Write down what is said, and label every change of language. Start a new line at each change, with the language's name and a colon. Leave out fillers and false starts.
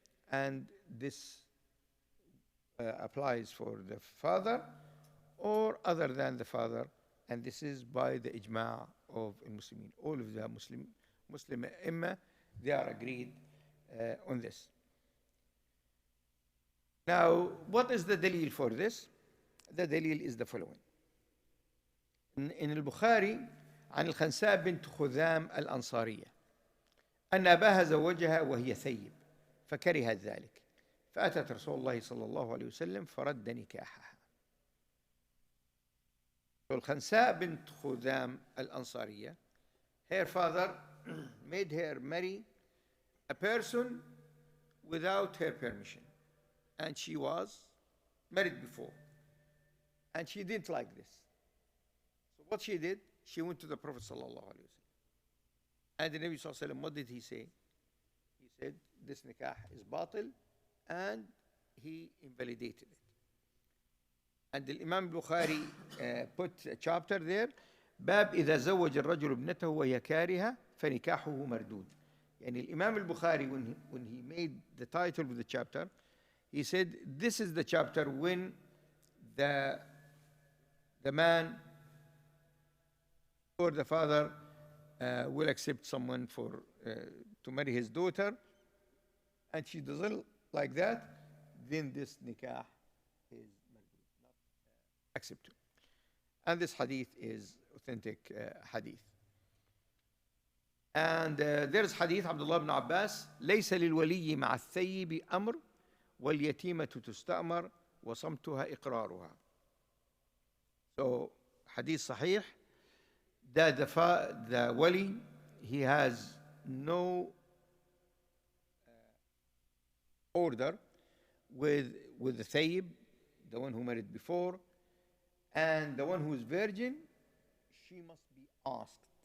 English: And this applies for the father or other than the father, and this is by the ijma' of Muslimin. All of the Muslim imma, they are agreed on this. Now, what is the dalil for this? The dalil is the following. In al-Bukhari,
Arabic: عن الخنساء بنت خذام الأنصارية أن أباها زوجها وهي ثيب فكرهت ذلك فأتت رسول الله صلى الله عليه وسلم فرد نكاحها.
English: الخنساء بنت خذام الأنصارية, her father made her marry a person without her permission, and she was married before, and she didn't like this. So what she did, she went to the Prophet sallallahu alaihi wasallam, and the Nabi sallallahu alaihi wasallam, what did he say? He said, this nikah is batil, and he invalidated it. And the Imam Bukhari put a chapter there,
Arabic: باب إذا زوج الرجل ابنته وهي كارهة فنكاحه مردود.
English: يعني Imam al-Bukhari, when he made the title of the chapter, he said, this is the chapter when the man or the father will accept someone for to marry his daughter, and she doesn't like that, then this nikah is not accepted. And this hadith is authentic hadith. And there's hadith Abdullah ibn Abbas:
Arabic: ليس للولي مع الثيب أمر واليتيمة تستأمر وصمتها إقرارها.
English: So hadith sahih that the wali, he has no order with the thayyib, the one who married before, and the one who is virgin, she must be asked.